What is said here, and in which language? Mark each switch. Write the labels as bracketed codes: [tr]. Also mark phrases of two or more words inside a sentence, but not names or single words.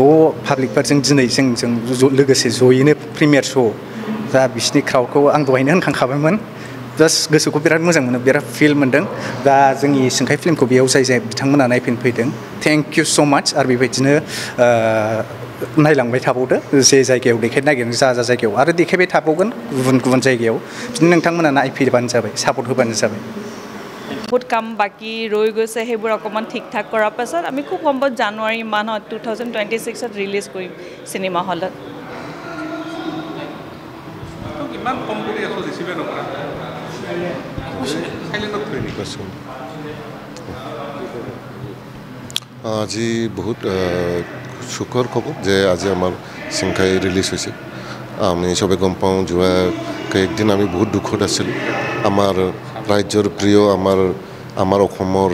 [brx] पाब्लिकफोरजों दिनै जों लोगोसे ज'यैनो [en] premiere show' [brx] दा बिसिनि क्राउडखौ आं दहायनो होनखांखाबायमोन जास्ट गोसोखौ बिराद मोजां मोनो बिराद फिल मोनदों दा जोंनि सिंखाय फिल्मखौ बेयाव जाय बिथांमोना नायफैनो फैदों [en] thank you so much [brx] आरो बेबायदिनो नायलांबाय थाबावदो जे जायगायाव देखायनो नागिरदों जा जायगायाव आरो देखायबाय थाबावगोन गुबुन जायगायाव बिदिनो नोंथांमोना नायफैबानो जाबाय सापर्ट होबानो जाबाय [as] बहुत কাম বাকি ৰৈ গৈছে সেইবোৰ অকমান ঠিক ঠাক কৰাৰ পাছত আমি খুব সম্ভৱ জানুৱাৰী মাহত 2026ত ৰিলিজ কৰিম সিনেমা হলত কিমান কম কৰি আছো ৰিচিভ নকৰা সাইলেন্টত থৈ দিছো আজি বহুত সুখৰ খবৰ যে আজি আমাৰ সিংখাই ৰিলিজ হৈছে আমি সবে গম পাওঁ যোৱা কয়েকদিন আমি বহুত দুখত আছিলোঁ আমাৰ ৰাজ্যৰ প্ৰিয় আমাৰ অসমৰ